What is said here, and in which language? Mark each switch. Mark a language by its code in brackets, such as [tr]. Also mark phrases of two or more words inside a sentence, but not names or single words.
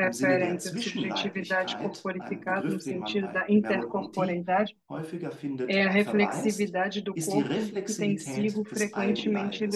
[de] im Sinne [pt] refere à [de] der [pt] intersubjetividade [de] Zwischenleiblichkeit, ein [pt] corporificada no [de] Begriff, den man [pt] sentido [de] bei [pt] da Merleau-Ponty intercorporeidade, [de] häufiger findet, [pt] é a [de] verweist, [pt] reflexividade do [de] ist die [pt] corpo que tem sido [de] Reflexivität des [pt] frequentemente [de] Eigenleibes, [pt] ilustrado pelo [de] die [pt] Sócrates. [de] häufig an der Doppelberührung illustriert worden ist.